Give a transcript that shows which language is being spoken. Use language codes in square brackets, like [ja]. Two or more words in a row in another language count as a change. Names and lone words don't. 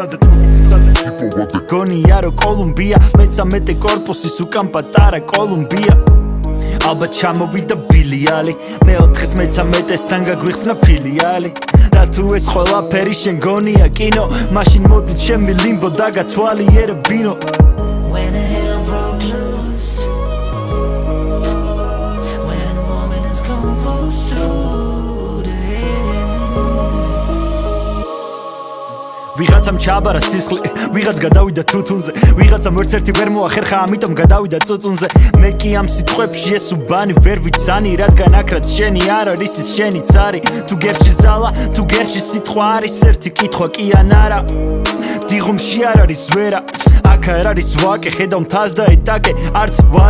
[ka] გონია რომ კოლუმბია მე-13 კორპუსის უკან პატარა კოლუმბია ალბათ ჩამოვიდა ბილიალი მე-4-ს მე-13-სთან გაგვიხსნა ფილიალი და თუ ეს ყველაფერი შენ გონია კინო მაშინ მოდი ჩემი ლიმბო დაგათვალიერებინო [en] When the hell broke loose When a moment has come close to the end [ka] ვიღაცამ ჩააბარა სისხლი ვიღაც გადავიდა თუთუნზე ვიღაცამ ერთ-ერთი ვერ მოახერხა ამიტომ გადავიდა წუწუნზე მე კი ამ სიტყვებში ეს უბანი ვერ ვიცანი რადგან აქ რაც შენი არ არის ის შენიც არის თუ გერჩი ზალა თუ გერჩი სიტყვა არის ერთი კითხვა კი ან არა დიღომში არ არის ვერა აქ არ არის ვაკე ხედავ მთას და ეტაკე არც ვარ